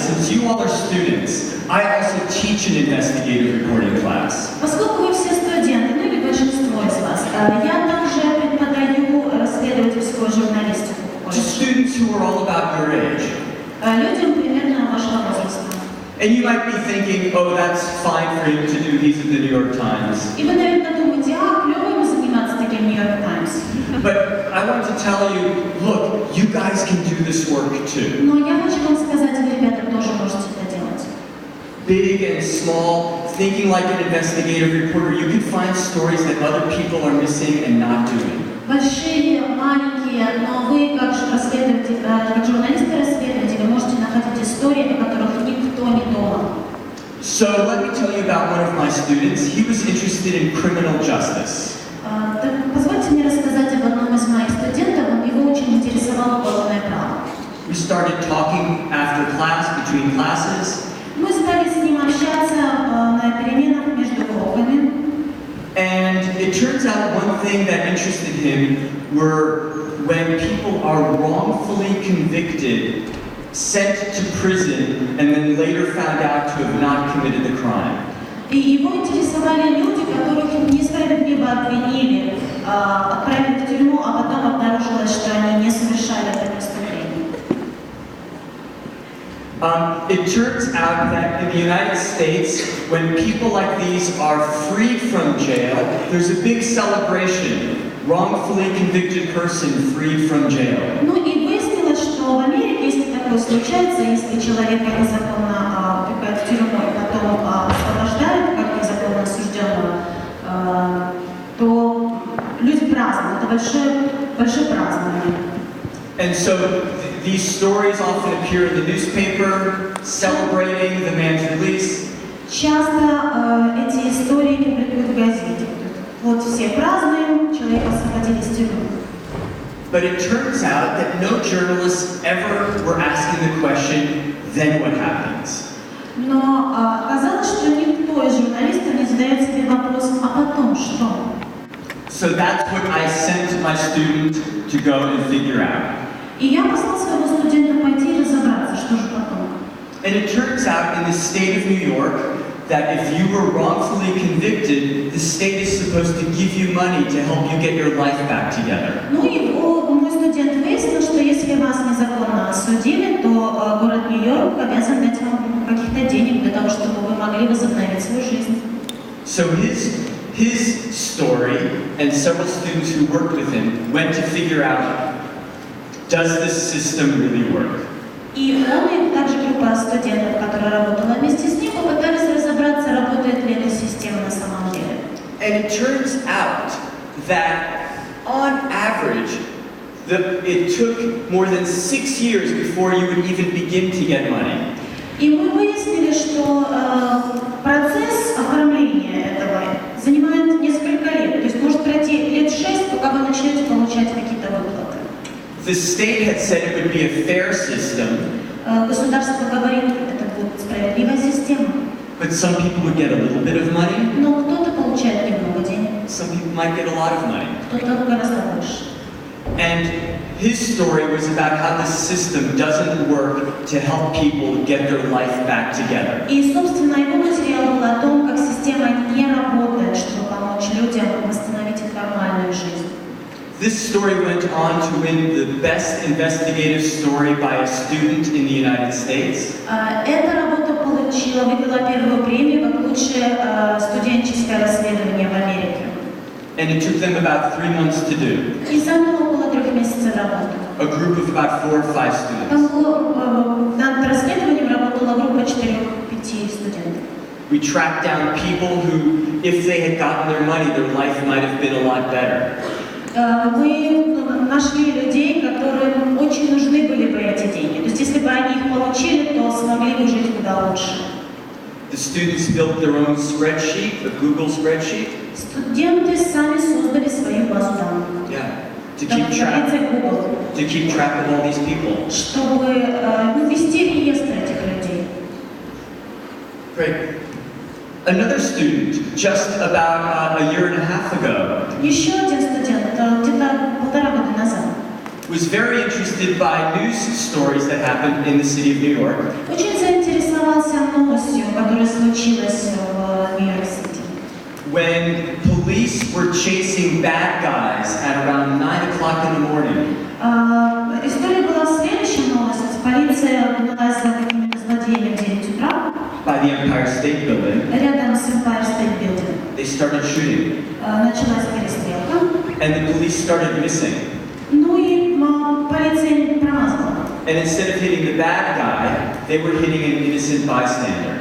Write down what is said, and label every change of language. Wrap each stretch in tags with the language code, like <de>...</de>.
<en>Since you all are students, I also teach an investigative reporting class.</en> <ru>Поскольку вы все студенты, ну или большинство из вас, я также преподаю расследовательскую журналистику в</ru> <en>To</en> <ru>колледже.</ru> <en>students who are all about your age.</en> <ru>Людям примерно вашего возраста.</ru> <en>And you might be thinking, oh, that's fine for him to do. He's at the New York Times.</en> <ru>И вы, наверное, думаете, клево ему заниматься таким Нью Йорк Таймс.</ru> <en>But I want to tell you, look, you guys can do this work too.</en> <ru>Но я хочу вам сказать, вы, ребята, тоже можете это делать.</ru> <en>Big and small, thinking like an investigative reporter, you can find stories that other people are missing and not doing.</en> <ru>Большие, маленькие, но вы, как расследователи, как журналисты-расследователи, можете находить истории, о которых никто не думал.</ru> <en>So let me tell you about one of my students. He was interested in criminal justice.</en> <ru>Позвольте мне рассказать об одном из моих студентов, его очень интересовало уголовное право.</ru> <en>We started talking after class, between classes.</en> <ru>Мы стали с ним общаться на переменах между уроками.</ru> <en>And it turns out one thing that interested him were when people are wrongfully convicted, sent to prison, and then later found out to have not committed the crime.</en> <ru>И его интересовали люди, которых несправедливо обвинили, отправили в тюрьму, а потом обнаружилось, что они не совершали это преступление.</ru> <en>It turns out that in the United States, when people like these are freed from jail, there's a big celebration. Wrongfully convicted person freed from jail.</en> <ru>Ну и выяснилось, что в Америке, если такое случается, если человека незаконно упекают в тюрьму и потом освобождают, как незаконно осужденного, то люди празднуют. Это большое празднование.</ru> <en>And so these stories often appear in the newspaper, celebrating the man's release.</en> <ru>Часто эти истории публикуют в газете. Вот все празднуем, человека освободили из тюрьмы.</ru> <en>But it turns out that no journalists ever were asking the question, then what happens?</en> <ru>Но оказалось, что никто из журналистов не задает себе вопрос, а потом что?</ru> <en>So that's what I sent my student to go and figure out.</en> <ru>И я послал своего студента пойти и разобраться, что же потом.</ru> <en>And it turns out in the state of New York that if you were wrongfully convicted, the state is supposed to give you money to help you get your life back together.</en> <ru>Ну и мой студент выяснил, что если вас незаконно осудили, то город Нью-Йорк обязан дать вам каких-то денег для того, чтобы вы могли возобновить свою жизнь.</ru> <en>So his story and several students who worked with him went to figure out, does this system really work?</en> <ru>И он и также группа студентов, которая работала вместе с ним, попытались разобраться, работает ли эта система на самом деле.</ru> <en>And it turns out that on average, it took more than 6 years before you would even begin to get money.</en> <ru>И мы выяснили, что процесс оформления этого занимает несколько лет. То есть может пройти лет 6, пока вы начнете получать какие-то выплаты.</ru> <en>The state had said it would be a fair system.</en> <ru>Государство говорит, это будет справедливая система.</ru> <en>But some people would get a little bit of money.</en> <ru>Но кто-то получает немного денег.</ru> <en>Some people might get a lot of money.</en> <ru>Кто-то гораздо больше.</ru> <en>And his story was about how the system doesn't work to help people get their life back together.</en> <ru>И, собственно, его материал был о том, как система не работает, чтобы помочь людям восстановить их нормальную жизнь.</ru> <en>This story went on to win the best investigative story by a student in the United States.</en> <ru>Эта работа выиграла первую премию как лучшее студенческое расследование в Америке.</ru> <en>And it took them about 3 months to do.</en> <ru>И заняло около 3 месяцев работы.</ru> <en>A group of about 4 or 5 students.</en> <ru>Над расследованием работала группа 4-5 студентов.</ru> <en>We tracked down people who, if they had gotten their money, their life might have been a lot better.</en> <ru>Мы нашли людей, которым очень нужны были бы эти деньги. То есть, если бы они их получили, то смогли бы жить куда лучше.</ru> <en>The students built their own spreadsheet, a Google spreadsheet.</en> <ru>Студенты сами создали свою базу данных.</ru> <en>Yeah, to keep track of all these people.</en> <ru>Чтобы вести реестр этих людей.</ru> <en>Great. Another student, just about a year and a half ago,</en> <ru>Еще один студент, где-то 1,5 года назад,</ru> <en>was very interested by news stories that happened in the city of New York.</en> <ru>Очень заинтересовался новостью, которая случилась в Нью-Йорк-Сити.</ru> <en>When police were chasing bad guys at around 9 o'clock in the morning.</en> <ru>История была следующая новость. Полиция гналась за какими-то злодеями в 9 утра.</ru> <en>By the Empire State Building.</en> <ru>Рядом с Empire State Building.</ru> <en>They started shooting.</en> <ru>Началась перестрелка.</ru> <en>And the police started missing.</en> <ru>Ну и полиция промазала.</ru> <en>And instead of hitting the bad guy, they were hitting an innocent bystander.</en>